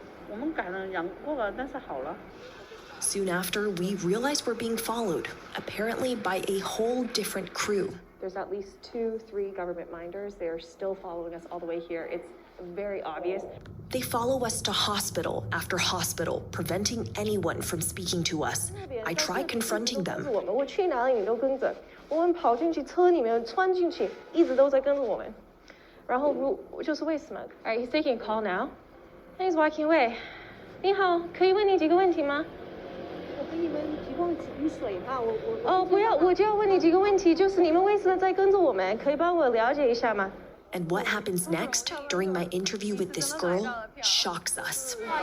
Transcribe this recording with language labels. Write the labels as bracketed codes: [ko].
[zh] 我们感染过了，但是好了。 [en] Soon after, we realize we're being followed, apparently by a whole different crew. There's at least 2-3 government minders. They are still following us all the way here. It's very obvious. They follow us to hospital after hospital, preventing anyone from speaking to us. I try confronting them. [zh] 我去哪里你都跟着，我们跑进去车里面穿进去，一直都在跟着我们。然后就是为什么 [en] Alright, he's taking a call now. And he's walking away. [zh] 你好，可以问你几个问题吗？我给你们提供雨水哈，哦，不要，我就要问你几个问题，就是你们为什么在跟着我们？可以帮我了解一下吗？ [en] And what happens next during my interview with this girl shocks us.